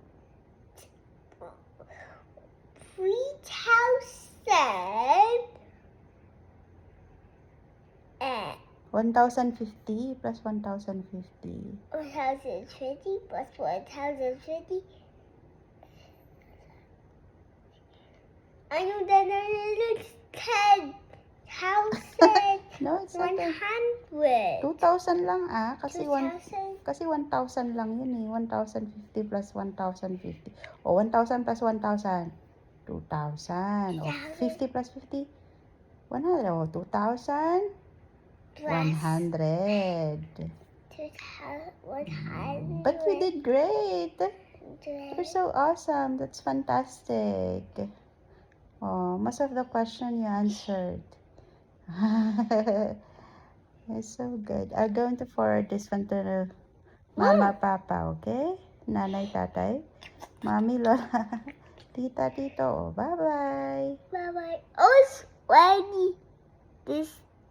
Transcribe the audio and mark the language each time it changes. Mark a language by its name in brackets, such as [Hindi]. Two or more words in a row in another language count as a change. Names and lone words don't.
[English] 1,050 plus 1,050. 1,050 plus 1,050. I know that it's 10,000. No, it's not 100. [Filipino] 2,000 lang kasi 2,000. kasi 1,000 lang yun eh. 1,050 plus 1,050. O 1,000 plus 1,000. 2,000. O 50 plus 50. 100. O 2,000. 100. 2,100. [English] But you did great. You're so awesome. That's fantastic. Oh, most of the question you answered. It's so good. I'm going to forward this one to Mama, Papa, okay? [Filipino] Nanay, Tatay, Mami, Lola, Tita, Tito. [English] Bye-bye. Bye-bye. Why this